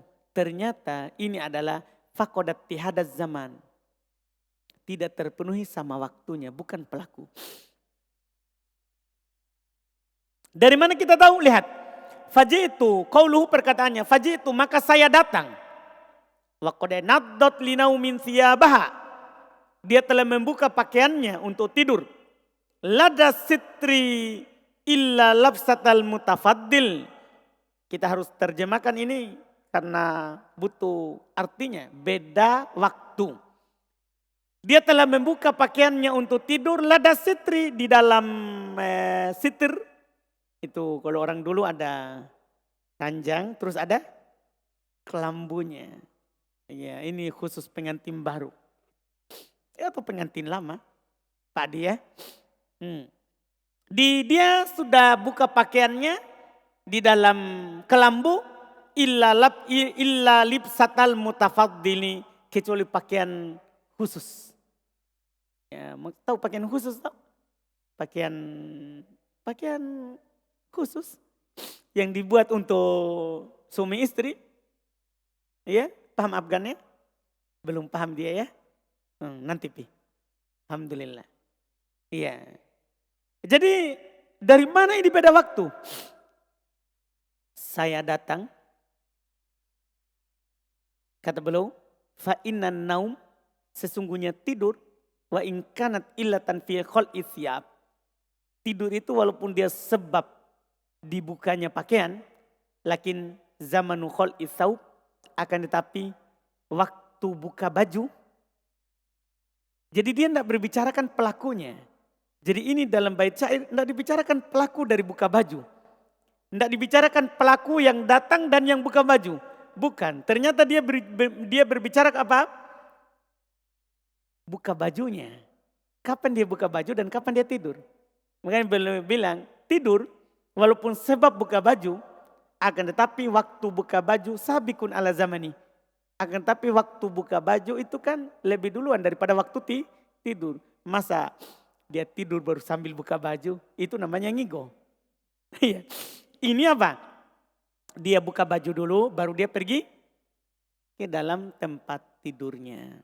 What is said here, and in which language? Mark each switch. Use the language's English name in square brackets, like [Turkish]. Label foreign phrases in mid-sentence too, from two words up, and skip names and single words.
[Indonesian] Ternyata ini adalah [Arabic] فقد اتحاد الزمان. [Indonesian] Tidak terpenuhi sama waktunya, bukan pelaku. Dari mana kita tahu? Lihat. Faji'tu, qauluhu perkataannya, faji'tu maka saya datang. [Arabic] وقد نضت لنوم ثيابها. [Indonesian] Dia telah membuka pakaiannya untuk tidur. [Arabic] لدى الستر إلا لبسة المتفضل. [Indonesian] Kita harus terjemahkan ini karena butuh artinya, beda waktu. Dia telah membuka pakaiannya untuk tidur, [Arabic] لدى الستر, [Indonesian] di dalam sitir. Itu kalau orang dulu ada ranjang, terus ada kelambunya. Ya, ini khusus pengantin baru. Atau pengantin lama, Pak dia. Dia sudah buka pakaiannya di dalam kelambu, [Arabic] إلا لبسة المتفضل, [Indonesian] kecuali pakaian khusus. Ya, tahu pakaian khusus tahu? Pakaian khusus yang dibuat untuk suami istri. Ya, paham Afgannya? Belum paham dia ya? Nanti pi. Alhamdulillah. Iya. Jadi dari mana ini beda waktu? Saya datang, kata beliau, [Arabic] فإن النوم, [Indonesian] sesungguhnya tidur, [Arabic] وإن كانت علة في خلع الثياب. [Indonesian] Tidur itu walaupun dia sebab dibukanya pakaian, [Arabic] لكن زمن خلع الثوب, [Indonesian] akan tetapi waktu buka baju. Jadi dia tidak berbicarakan pelakunya. Jadi ini dalam bait syair tidak dibicarakan pelaku dari buka baju. Tidak dibicarakan pelaku yang datang dan yang buka baju. Bukan, ternyata dia berbicara apa? Buka bajunya. Kapan dia buka baju dan kapan dia tidur. Makanya beliau bilang tidur walaupun sebab buka baju, akan tetapi waktu buka baju [Arabic] سابق على زمن. [Indonesian] Akan tetapi waktu buka baju itu kan lebih duluan daripada waktu tidur. Masa dia tidur baru sambil buka baju, itu namanya ngigo. Ini apa? Dia buka baju dulu baru dia pergi ke dalam tempat tidurnya.